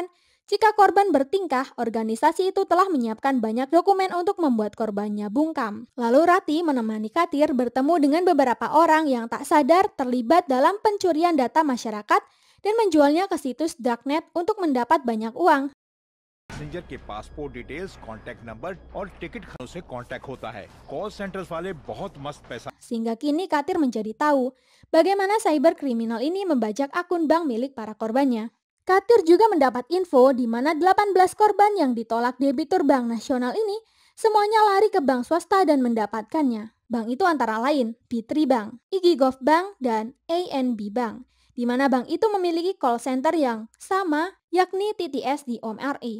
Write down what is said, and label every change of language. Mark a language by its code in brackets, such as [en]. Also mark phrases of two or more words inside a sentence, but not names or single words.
[id] Jika korban bertingkah, organisasi itu telah menyiapkan banyak dokumen untuk membuat korbannya bungkam. Lalu Rati menemani Katir bertemu dengan beberapa orang yang tak sadar terlibat dalam pencurian data masyarakat dan menjualnya ke situs darknet untuk mendapat banyak uang. [hi] पैसेंजर के [en] passport details, contact number [hi] और टिकट से कांटेक्ट होता है। [en] call centers [hi] वाले बहुत मस्त पैसा. [id] Sehingga kini Katir menjadi tahu bagaimana cyber kriminal ini membajak akun bank milik para korbannya. Katir juga mendapat info di mana 18 korban yang ditolak debitur Bank Nasional ini semuanya lari ke bank swasta dan mendapatkannya. Bank itu antara lain B3 Bank, Igigov Bank, dan ANB Bank, di mana bank itu memiliki [en] call center [id] yang sama yakni TTS di OMRI.